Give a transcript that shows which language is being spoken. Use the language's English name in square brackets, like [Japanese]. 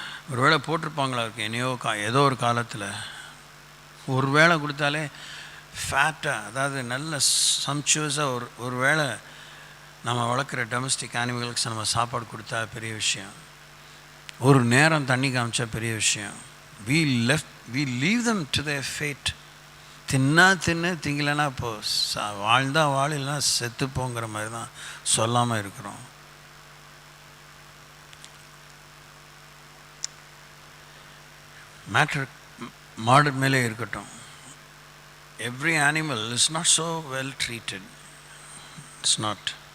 [Tamil] ஒரு வேளை போட்டிருப்பாங்களா இருக்கு ஏதோ ஒரு காலத்தில். ஒரு வேளை கொடுத்தாலே ஃபேட்டாக, அதாவது நல்ல சம்ச்சுவஸாக ஒரு வேளை நம்ம வளர்க்குற டொமஸ்டிக் அனிமல்ஸ் நம்ம சாப்பாடு கொடுத்தா பெரிய விஷயம். ஒரு நேரம் தண்ணி காமிச்சா பெரிய விஷயம். [English] we leave them to their fate. [Tamil] திங்கலைன்னா இப்போது வாழ்ந்தா இல்லைன்னா செத்துப்போங்கிற மாதிரி தான் சொல்லாமல் இருக்கிறோம். மேட்ரு மாடு மேலே இருக்கட்டும். [English] Every animal is not so well treated. It's not.